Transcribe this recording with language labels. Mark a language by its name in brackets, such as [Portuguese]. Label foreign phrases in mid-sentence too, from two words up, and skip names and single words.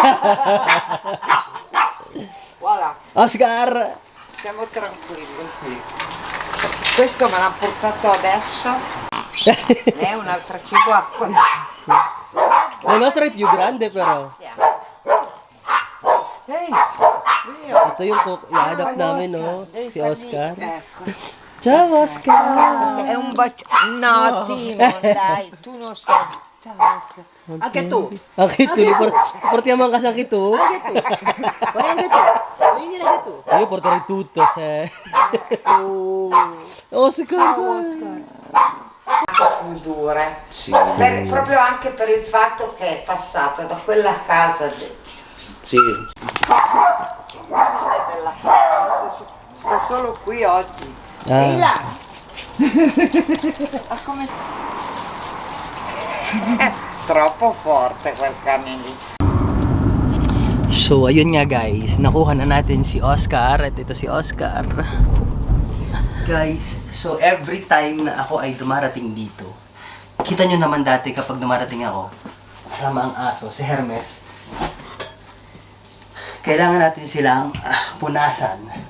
[Italian] Voilà, Oscar! siamo tranquilli. Questo me l'ha portato adesso. Lei è un'altra chihuahua. La nostra è più grande però. Ehi, [Filipino] Ito yung i-adapt namin, no? [Italian] devi Si fargli- Oscar. Ecco. Ciao, Oscar! È un bacio. No, Timo, dai, tu non sai. Ciao, Oscar. Anche tu. Anche tu, portiamo anche anche tu. Vai anche tu. Vieni anche tu. Io porterei tutto se... Oscar! Più dure. Sì. Proprio anche per il fatto che è passato da quella casa Sì. della sta solo qui oggi. Ah. E là. Ma come troppo forte quel cane lì. [Filipino] So, ayun nga guys, nakuha na natin si Oscar at ito si Oscar. Guys, so [English] every time [Filipino] na ako ay dumarating dito, kita nyo naman dati kapag dumarating ako, kasama ang aso, si Hermes, kailangan natin silang punasan.